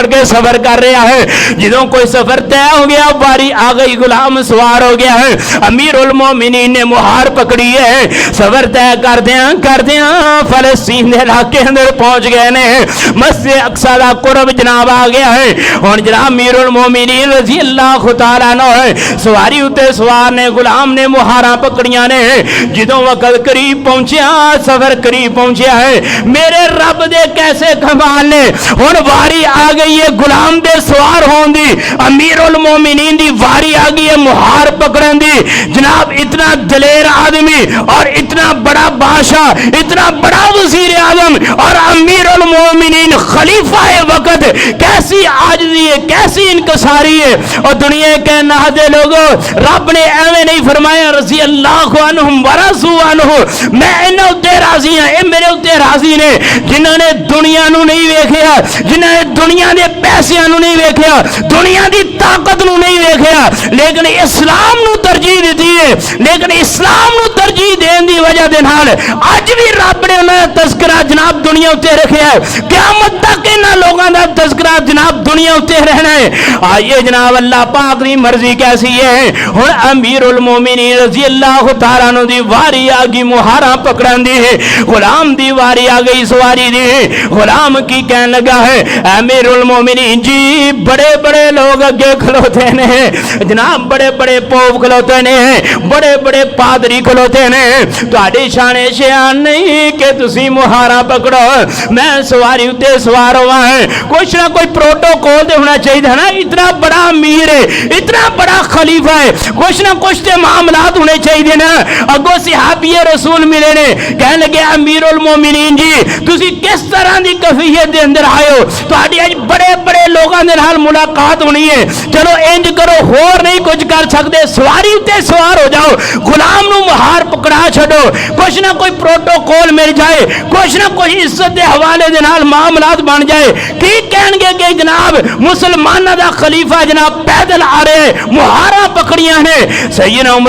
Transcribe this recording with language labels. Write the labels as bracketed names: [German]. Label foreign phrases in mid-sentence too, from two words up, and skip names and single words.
[Urdu] کہ سفر کر رہا ہے جدوں کوئی سفر طے ہو گیا باری آ گئی غلام سوار ہو گیا ہے امیر المومنین نے مہار پکڑی ہے سفر طے کر دیا [Punjabi] فلسطین کے علاقے اندر پہنچ گئے نے مسجد اقصیٰ دا قرب جناب آ گیا ہے اور جناب امیر المومنین [Arabic] رضی اللہ تعالیٰ عنہ [Punjabi] سواری اتے سوار نے غلام نے مہاراں پکڑیاں نے جدوں وقت قریب پہنچا سفر قریب پہنچا ہے میرے رب دے کیسے کمال نے ہن واری آ گئی ہے غلام دے سوار ہونے دی امیر المومنین دی واری آ گئی ہے مہار پکڑن دی جناب اتنا دلیر آدمی اور اتنا بڑا بادشاہ اتنا بڑا وزیر اعظم اور امیر المومنین خلیفہ وقت کیسی عاجزی ہے کیسی انکساری ہے اور دنیا کے نہدے لوگوں رب نے ایویں نہیں فرمایا [Arabic] رضی اللہ عنہم ورضوا عنہ [Punjabi] میں انہاں تے راضی ہاں اے میرے تے راضی نے جنہاں نے دنیا نو نہیں ویکھیا جنہاں نے دنیا دے پیسیاں نو نہیں ویکھیا دنیا دی طاقت نو نہیں ویکھیا لیکن اسلام نو ترجیح دیتی ہے لیکن اسلام نو ترجیح دین دی وجہ دے نال اج بھی رب نے انہاں دا تذکرہ جناب دنیا تے رکھیا ہے قیامت تک انہاں لوگاں دا تذکرہ جناب دنیا تے رہنا ہے آئیے جناب اللہ پاک دی مرضی کیسی ہے ہن امیر المومنین [Arabic] رضی اللہ تعالیٰ عنہ [Punjabi] دی واری آگی مہارا پکڑن دی ہے غلام دی واری آگئی سواری دی ہے غلام کی کہن لگا ہے امیر المومنین جی بڑے بڑے لوگ اگے کھلوتے ہیں جناب بڑے بڑے پوپ کھلوتے ہیں بڑے بڑے پادری کھلوتے ہیں تہاڈی شان شیان نہیں کہ تسی مہارا پکڑو میں سواری اتے سوار ہوا ہے کچھ نہ کوئی پروٹوکول دے ہونا چاہیے نا اتنا بڑا امیر ہے اتنا بڑا خلیفہ ہے کچھ نہ کچھ تے معاملات ہونے چاہیے نا اگو صحابی رسول ملے نے کہنے لگے امیر المومنین جی تسی کس طرح دی کیفیت دے اندر آئے ہو تہاڈی اج بڑے بڑے لوگاں دے نال ملاقات ہونی ہے چلو انج کرو ہور نہیں کچھ کر سکتے سواری تے سوار ہو جاؤ غلام نو مہار پکڑا چھڈو کچھ نہ کوئی پروٹوکول مل جائے کچھ نہ کوئی عزت دے حوالے دے نال معاملات بن جائے کی کہن گے کہ جناب مسلمانہ دا خلیفہ جناب پیدل آ رہے مہارا پکڑیاں نے سیدنا عمر